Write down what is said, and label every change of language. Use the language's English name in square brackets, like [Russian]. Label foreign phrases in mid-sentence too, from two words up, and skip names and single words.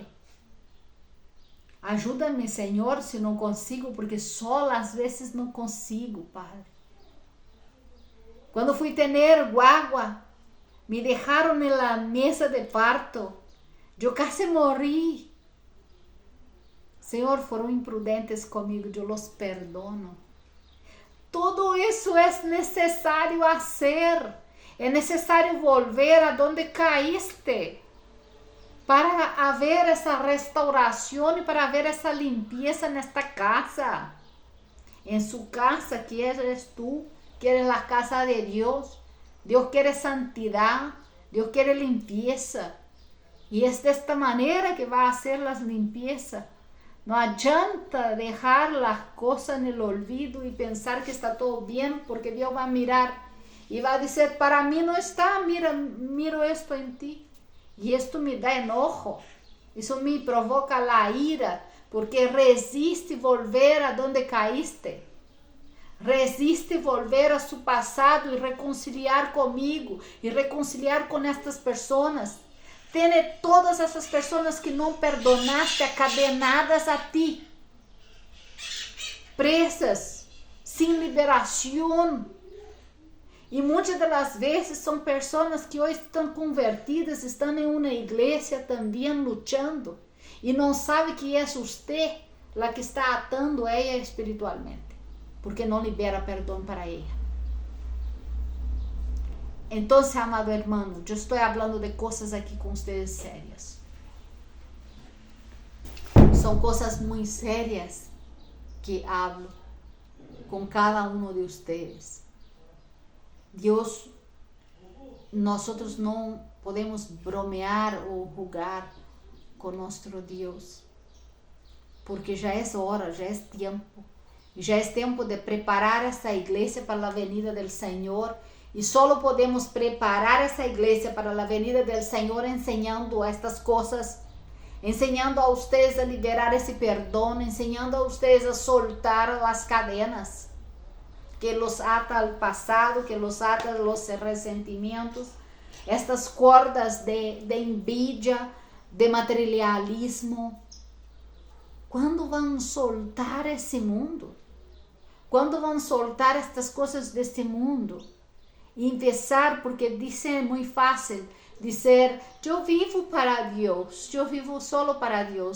[Portuguese] Ajuda-me, Senhor, se não consigo, porque só às vezes não consigo, Padre. Quando fui ter guagua, me deixaram na mesa de parto. Eu quase morri. Senhor, foram imprudentes comigo, eu [Spanish] los perdono. [Portuguese] Todo isso é necessário fazer. É necessário [Spanish] volver a donde caíste [Portuguese] para haver essa restauração e para haver essa limpeza nesta casa. Em sua casa, [Spanish] que eres tu, quiere la casa de Dios. Dios quiere santidad, Dios quiere limpieza. Y es de esta manera que va a hacer las limpiezas. No adianta dejar las cosas en el olvido y pensar que está todo bien, porque Dios va a mirar y va a decir, para mí no está, miro esto en ti. Y esto me da enojo, eso me provoca la ira, porque resiste volver a donde caíste. Resiste volver a su pasado y reconciliar conmigo y reconciliar con estas personas. Tiene todas [Portuguese] essas pessoas que não perdonaste acadenadas a ti, presas, sem liberação. E muitas das vezes são pessoas que hoje estão convertidas, estão em uma igreja também lutando e não sabe que é você a que está atando ela espiritualmente, porque não libera perdão para ela. [Spanish] Entonces, amado hermano, yo estoy hablando de cosas aquí con ustedes serias. Son cosas muy serias que hablo con cada uno de ustedes. Dios, nosotros no podemos bromear o jugar con nuestro Dios, porque ya es hora, ya es tiempo. Ya es tiempo de preparar esta iglesia para la venida del Señor. [Portuguese] E só podemos preparar essa igreja para a venida do Senhor ensinando estas coisas, ensinando a vocês a liberar esse perdão, ensinando a vocês a soltar as [Spanish] cadenas que los ata al passado, que los ata a los [Portuguese] ressentimentos, estas cordas de envidia, de materialismo. Quando vão soltar esse mundo? Quando vão soltar estas coisas deste mundo? E empezar, porque dizem muito fácil, dizer, eu vivo para Deus, eu vivo solo para Deus.